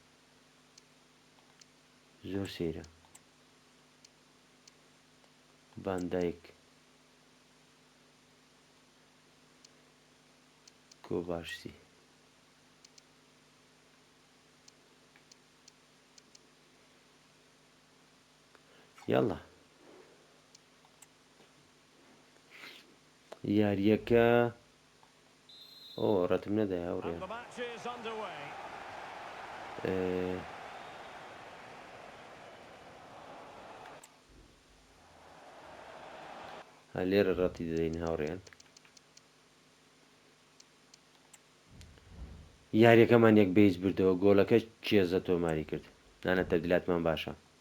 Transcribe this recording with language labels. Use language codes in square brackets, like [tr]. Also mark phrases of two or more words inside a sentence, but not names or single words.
[ckb] زۆر سەیرە باندایک کۆباشسی یاڵا یاریەکە ڕەتم نەدای هاوڕێ [en] And the match is underway. [ckb] لێرە ڕەتی دەدەین هاوڕێیان یاریەکەمان یەک بەیز بردەوە گۆڵەکە کێزە تۆماری کرد نانە تەبدیلاتمان باشە